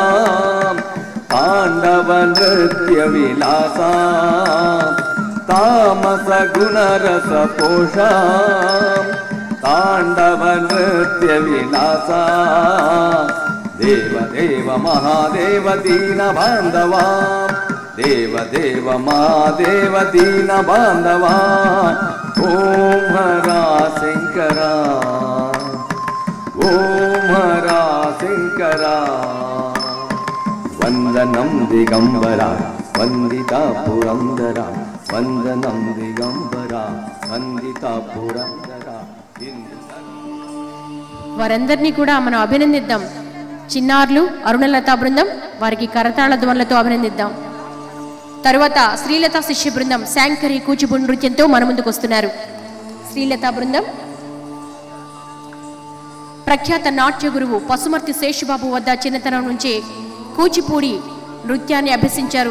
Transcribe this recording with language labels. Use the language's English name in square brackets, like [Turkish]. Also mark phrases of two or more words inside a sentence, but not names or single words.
[Sanskrit] पांडव नृत्य विलासा तामस गुण रस पोषा तांडव नृत्य विलासा देव देव महादेव दीन बांधवा देव देव महादेव दीन बांधवा ओम हरा शंकरा ओम हरा शंकरा वंदनम दिगंबरा वंदिता पुरंदरा वंदनम दिगंबरा वंदिता पुरंदरा [Telugu] వారందరినీ కూడా మనం అభినందిద్దాం. చిన్నారులు అరుణలత బృందం వారికి కరతాళ ధ్వనులతో అభినందిద్దాం. తరువాత శ్రీలత శిష్య బృందం శాంకరి కూచిపూడి నృత్యంతో మన ముందుకు వస్తున్నారు. శ్రీలత బృందం ప్రఖ్యాత నాట్య గురువు పసుమర్తి శేషుబాబు వద్ద చిన్నతనం నుంచే కూచిపూడి నృత్యాన్ని అభ్యసించారు.